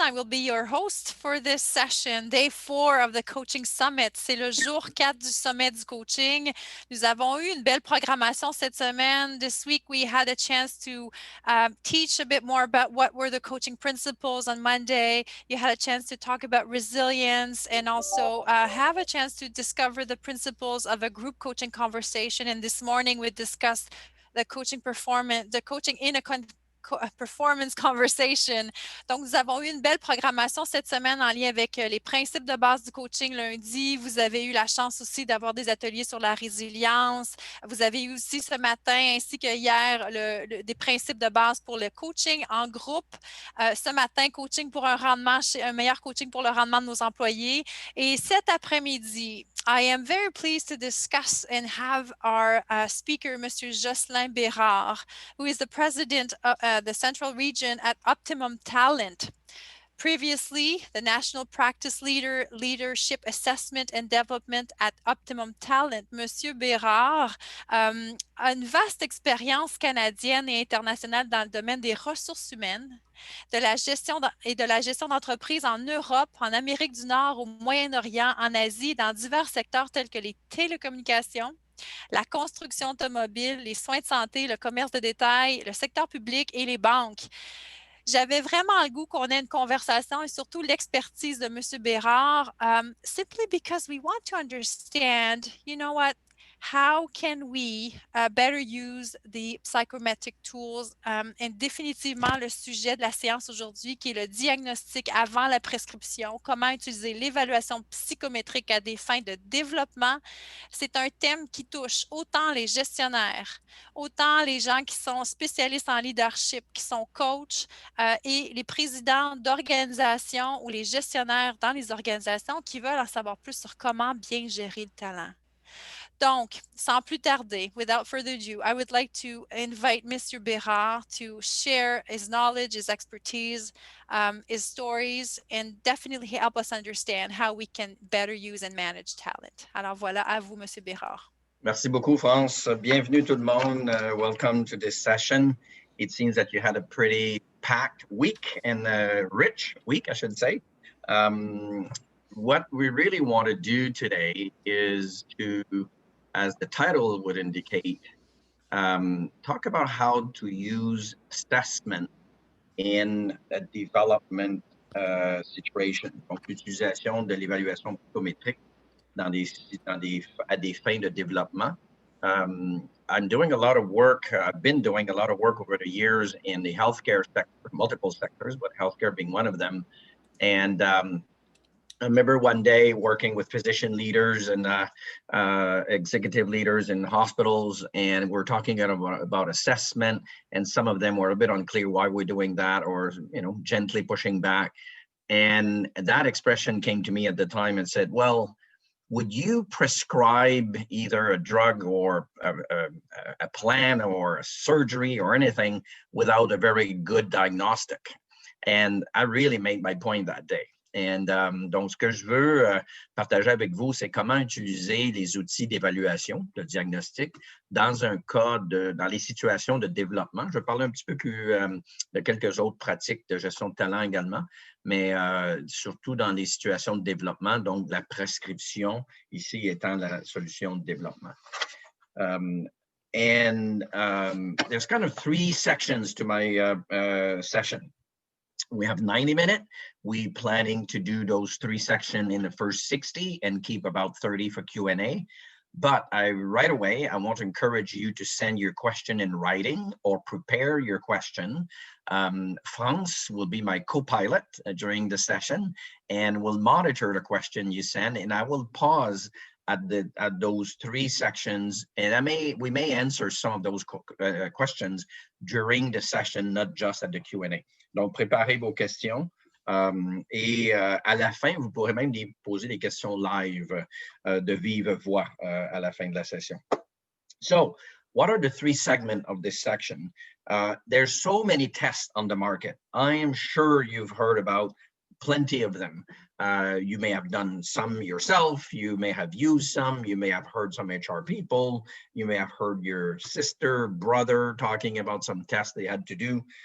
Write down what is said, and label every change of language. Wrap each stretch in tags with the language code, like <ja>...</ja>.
<en>I will be your host for this session, day 4 of the Coaching Summit.</en> <fr>C'est le jour 4 du sommet du coaching. Nous avons eu une belle programmation cette semaine.</fr> <en>This week, we had a chance to teach a bit more about what were the coaching principles on Monday. You had a chance to talk about resilience and also have a chance to discover the principles of a group coaching conversation. And this morning, we discussed the coaching in a performance conversation.</en> <fr>Donc, nous avons eu une belle programmation cette semaine en lien avec les principes de base du coaching lundi. Vous avez eu la chance aussi d'avoir des ateliers sur la résilience. Vous avez eu aussi ce matin ainsi que hier des principes de base pour le coaching en groupe. Ce matin, coaching pour un meilleur coaching pour le rendement de nos employés. Et cet après-midi,</fr> <en>I am very pleased to discuss and have our speaker, Mr. Jocelyn Bérard, who is the president of the Central Region at Optimum Talent. Previously, the National Practice Leadership Assessment and Development at Optimum Talent,</en> <fr>Monsieur Bérard a une vaste expérience canadienne et internationale dans le domaine des ressources humaines, de la gestion d'entreprises en Europe, en Amérique du Nord, au Moyen-Orient, en Asie, dans divers secteurs tels que les télécommunications, la construction automobile, les soins de santé, le commerce de détail, le secteur public et les banques. J'avais vraiment le goût qu'on ait une conversation et surtout l'expertise de M.</fr> <en>Bérard, simply because we want to understand, you know what, how can we better use the psychometric tools?</en> <fr>Et définitivement, le sujet de la séance aujourd'hui, qui est le diagnostic avant la prescription, comment utiliser l'évaluation psychométrique à des fins de développement. C'est un thème qui touche autant les gestionnaires, autant les gens qui sont spécialistes en leadership, qui sont coachs, et les présidents d'organisations ou les gestionnaires dans les organisations qui veulent en savoir plus sur comment bien gérer le talent. Donc, sans plus tarder,</fr> <en>without further ado, I would like to invite Mr. Bérard to share his knowledge, his expertise, his stories, and definitely help us understand how we can better use and manage talent.</en> <fr>Alors voilà, à vous, Monsieur Bérard. Merci beaucoup, France. Bienvenue tout le monde.</fr> <en>Welcome to this session. It seems that you had a pretty packed week and a rich week, I should say. What we really want to do today is to, as the title would indicate, talk about how to use assessment in a development situation.</en> <fr>Donc, l'utilisation de l'évaluation psychométrique à des fins de développement.</fr> <en>I'm doing a lot of work, I've been doing a lot of work over the years in the healthcare sector, multiple sectors, but healthcare being one of them. And I remember one day working with physician leaders and executive leaders in hospitals, and we're talking about assessment, and some of them were a bit unclear why we're doing that, or gently pushing back. And that expression came to me at the time and said, well, would you prescribe either a drug or a plan or a surgery or anything without a very good diagnostic? And I really made my point that day.</en> <fr>And donc, ce que je veux partager avec vous, c'est comment utiliser les outils d'évaluation, de diagnostic, dans les situations de développement. Je vais parler un petit peu plus de quelques autres pratiques de gestion de talent également, mais surtout dans les situations de développement, donc la prescription, ici étant la solution de développement.</fr> <en>There's kind of 3 sections to my session. We have 90 minutes. We're planning to do those 3 sections in the first 60 and keep about 30 for Q&A. But right away, I want to encourage you to send your question in writing or prepare your question. France will be my co-pilot during the session and will monitor the question you send, and I will pause at those 3 sections, and we may answer some of those questions during the session, not just at the Q&A.</en> <fr>Donc, préparez vos questions et à la fin, vous pourrez même poser des questions live de vive voix à la fin de la session.</fr> <en>So, what are the 3 segments of this section? There's so many tests on the market. I am sure you've heard about plenty of them. You may have done some yourself, you may have used some, you may have heard some HR people, you may have heard your sister, brother talking about some tests they had to do.</en>